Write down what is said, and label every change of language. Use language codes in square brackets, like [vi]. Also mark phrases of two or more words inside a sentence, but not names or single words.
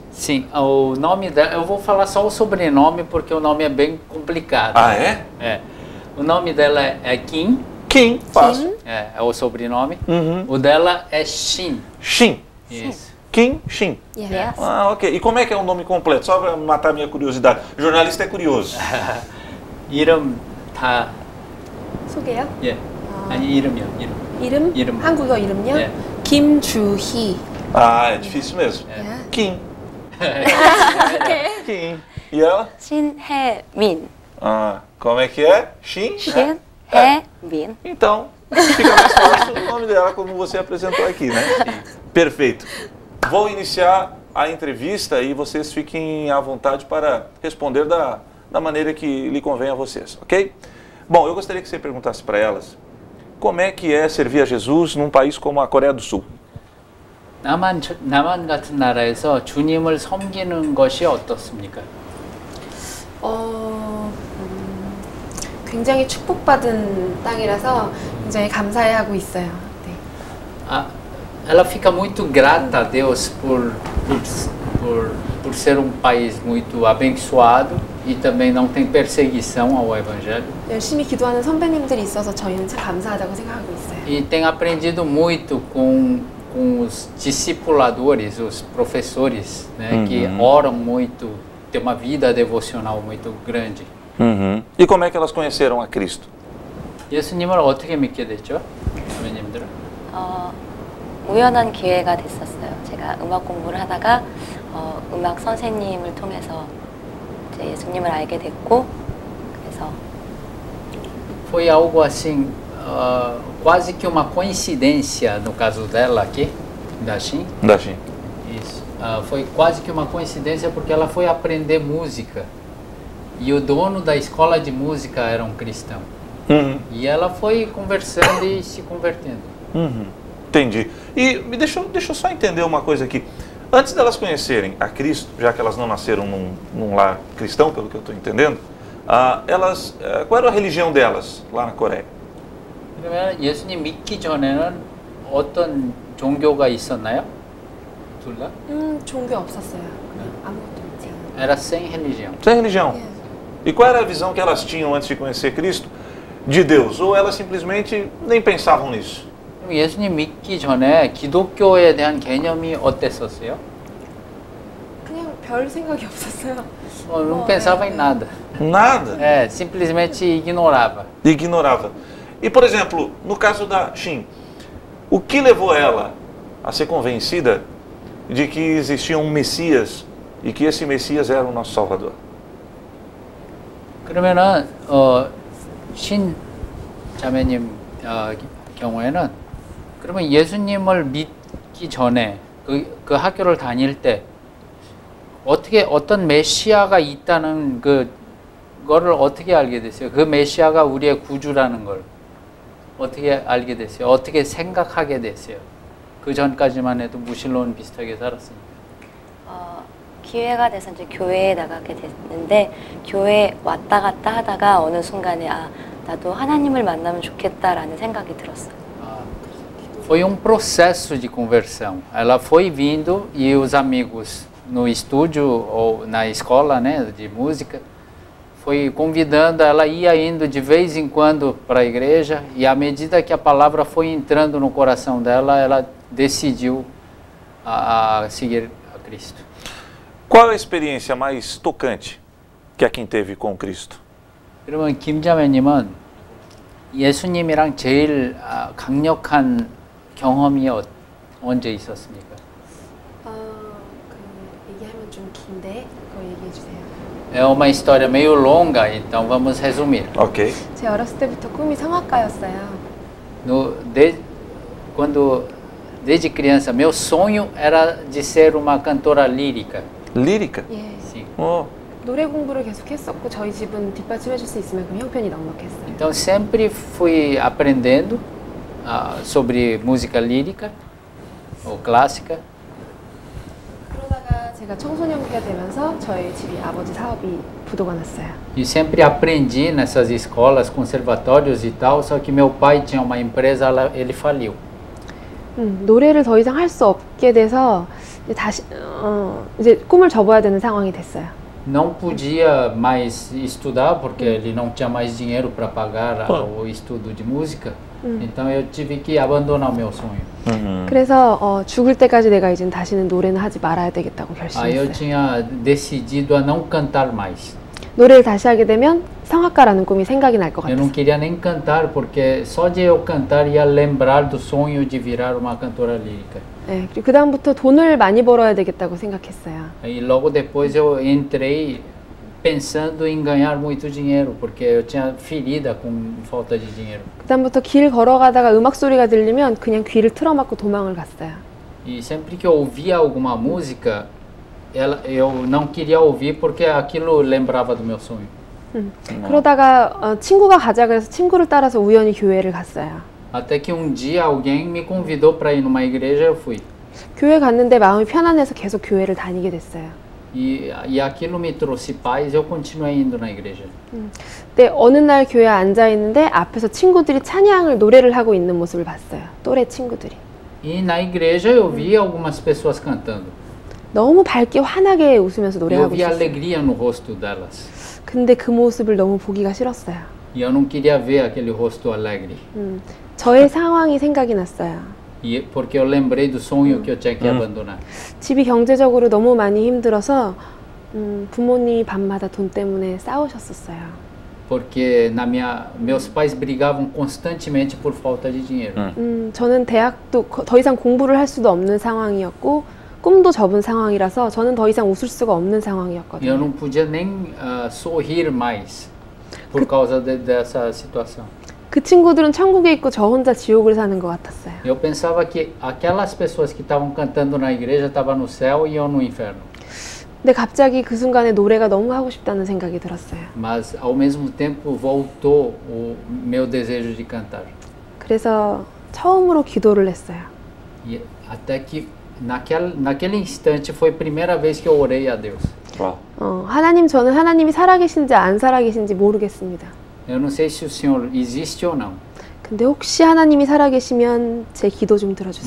[pt] Sim, o nome dela, eu vou falar só o sobrenome porque o nome é bem complicado. Ah, é? É. O nome dela é Kim. Kim, fácil. É o sobrenome. Uhum. O dela é Shin. Shin. Isso. Kim Shin. Yes. Ah, ok. E como é que é o nome completo? Só para matar a minha curiosidade. O jornalista é curioso. [ko] 이름 다. 소개요? 예. 아니 이름이요. 이름. 이름? 한국어 이름요? 예. 김주희. [pt] Ah, é difícil mesmo. [ko] 예. Kim. 오케이. [pt] Kim. E ela? [ko] 신혜민. [pt] Ah, como é que é? Shin? [ko] 신혜민. [pt] Então, fica mais fácil o nome dela como você apresentou aqui, né? Perfeito. Vou iniciar a entrevista e vocês fiquem à vontade para responder da maneira que lhe convém a vocês, ok? Bom, eu gostaria que você perguntasse para elas como é que é servir a Jesus num país como a Coreia do Sul. [ko] 남한 같은 나라에서 주님을 섬기는 것이 어떻습니까? 굉장히 축복받은 땅이라서 굉장히 감사해하고 있어요. 네. [pt] Ela fica muito grata a Deus por ser um país muito abençoado e também não tem perseguição ao Evangelho. [ko] 열심히 기도하는 선배님들이 있어서 저희는 참 감사하다고 생각하고 있어요. [pt] E tem aprendido muito com os discipuladores, os professores, né, que oram muito, tem uma vida devocional muito grande. Uhum. E como é que elas conheceram a Cristo? [ko] 예수님을 어떻게 믿게 됐죠? 선배님들은? 우연한 기회가 됐었어요. 제가 음악 공부를 하다가 음악 선생님을 통해서 이제 예수님을 알게 됐고, 그래서 [pt] Foi algo assim, quase que uma coincidência no caso dela aqui, da Shin. Da Shin. Isso. Foi quase que uma coincidência porque ela foi aprender música e o dono da escola de música era um cristão. Uhum. E ela foi conversando e se convertendo. Uhum. Entendi. E deixa eu só entender uma coisa aqui. Antes delas conhecerem a Cristo, já que elas não nasceram num lar cristão, pelo que eu estou entendendo, qual era a religião delas lá na Coreia? [ko] 그러면 예수님 믿기 전에는 어떤 종교가 있었나요? 둘 다? 종교 없었어요. 그냥 아무것도 없지. [pt] Era sem religião. Sem religião. [ko] 예. [pt] E qual era a visão que elas tinham antes de conhecer Cristo de Deus? Ou elas simplesmente nem pensavam nisso? [ko] 그럼 예수님 믿기 전에 기독교에 대한 개념이 어땠었어요? 그냥 별 생각이 없었어요. [pt] Não pensava em nada. Nada. Simplesmente ignorava. Ignorava. E, por exemplo, no caso da Shin, o que levou ela a ser convencida de que existia um Messias e que esse Messias era o nosso Salvador? [ko] 그러면은 신 자매님 경우에는 그러면 예수님을 믿기 전에 그 학교를 다닐 때 어떻게 어떤 메시아가 있다는 그거를 어떻게 알게 됐어요? 그 메시아가 우리의 구주라는 걸 어떻게 알게 됐어요? 어떻게 생각하게 됐어요? 그 전까지만 해도 무신론 비슷하게 살았으니까. 기회가 돼서 이제 교회에 나가게 됐는데 교회 왔다 갔다 하다가 어느 순간에 나도 하나님을 만나면 좋겠다라는 생각이 들었어요. [pt] Foi processo de conversão. Ela foi vindo e os amigos no estúdio ou na escola, né, de música, foi convidando, ela ia indo de vez em quando para a igreja e à medida que a palavra foi entrando no coração dela, ela decidiu a seguir a Cristo. Qual é a experiência mais tocante que a Kim teve com Cristo? [ko] 그러면 김자매님은 예수님이랑 제일 강력한 경험이 언제 있었습니까? 얘기하면 좀 긴데 그거 얘기해 주세요. [pt] É uma história meio longa, então vamos resumir. Ok. [ko] 제 어렸을 때부터 꿈이 성악가였어요. [pt] Desde criança, meu sonho era de ser uma cantora lírica. Lírica? [ko] 예. [pt] Sim. Oh. [ko] 노래 공부를 계속 했었고 저희 집은 뒷받침해 줄 수 있을 만큼 형편이 넉넉했어요. [pt] Então sempre fui aprendendo sobre música lírica ou clássica. [ko] 그러다가 제가 청소년기가 되면서 저희 집이 아버지 사업이 부도가 났어요. [pt] E sempre aprendi nessas escolas, conservatórios e tal, só que meu pai tinha uma empresa, ele faliu. [ko] 노래를 더 이상 할 수 없게 돼서 다시 이제 꿈을 접어야 되는 상황이 됐어요. [pt] Não podia mais estudar porque ele não tinha mais dinheiro para pagar o estudo de música. Então eu tive que abandonar o meu sonho. [ko] 그래서 죽을 때까지 내가 이제 다시는 노래는 하지 말아야 되겠다고 [pt] Aí eu [ko] 결심했어요. [pt] tinha decidido a não cantar mais. [ko] 노래를 다시 하게 되면 성악가라는 꿈이 생각이 날 것 [pt] Eu não [ko] 같았어요. [pt] queria nem cantar porque só de eu cantar ia lembrar do sonho de virar uma cantora lírica. [ko] 네, 그리고 그 다음부터 돈을 많이 벌어야 되겠다고 생각했어요. [pt] E logo depois eu entrei pensando em ganhar muito dinheiro porque eu tinha ferida com falta de dinheiro. [ko] 그 다음부터 길 걸어가다가 음악 소리가 들리면 그냥 귀를 틀어막고 도망을 갔어요. [pt] E sempre que eu ouvia alguma música, eu não queria ouvir porque aquilo lembrava do meu sonho. [ko] 그러다가 친구가 가자 그래서 친구를 따라서 우연히 교회를 갔어요. [pt] Até que um dia alguém me convidou para ir numa igreja, eu fui. [ko] 교회 갔는데 마음이 편안해서 계속 교회를 다니게 됐어요. [pt] E aquilo me trouxe paz, eu continuei indo na igreja. [ko] 근데 어느 날 교회에 앉아 있는데 앞에서 친구들이 찬양을 노래를 하고 있는 모습을 봤어요. 또래 친구들이. [pt] E na igreja eu vi algumas pessoas cantando. [ko] 너무 밝게 환하게 웃으면서 [pt] E eu [ko] 노래하고 [pt] vi [ko] 있었어요. [pt] alegria no rosto delas. [ko] 근데 그 모습을 너무 보기가 싫었어요. [pt] E eu não queria ver aquele rosto alegre. [ko] 저의 상황이 생각이 났어요. [pt] E porque eu lembrei do sonho que eu tinha que abandonar. [ko] 집이 경제적으로 너무 많이 힘들어서 부모님이 밤마다 돈 때문에 싸우셨었어요. [pt] Porque meus pais brigavam constantemente por falta de dinheiro. [ko] 저는 대학도 더 이상 공부를 할 수도 없는 상황이었고 꿈도 접은 상황이라서 저는 더 이상 웃을 수가 없는 [pt] E eu [ko] 상황이었거든요. [pt] não podia nem sorrir mais por causa dessa situação. [ko] 그 친구들은 천국에 있고 저 혼자 지옥을 사는 것 같았어요. [pt] Eu pensava que aquelas pessoas que estavam cantando na igreja estavam no céu e eu no inferno. [ko] 근데 갑자기 그 순간에 노래가 너무 하고 싶다는 생각이 들었어요. [pt] Mas ao mesmo tempo voltou o meu desejo de cantar. [ko] 그래서 처음으로 기도를 했어요. [pt] E até que naquele instante foi a primeira vez que eu orei a Deus. Uau. [ko] 하나님, 저는 하나님이 살아계신지 안 살아계신지 모르겠습니다. [pt] Eu não sei se o Senhor existe ou não, [ko] 근데 혹시 하나님이 살아계시면 제 기도 좀 들어주세요.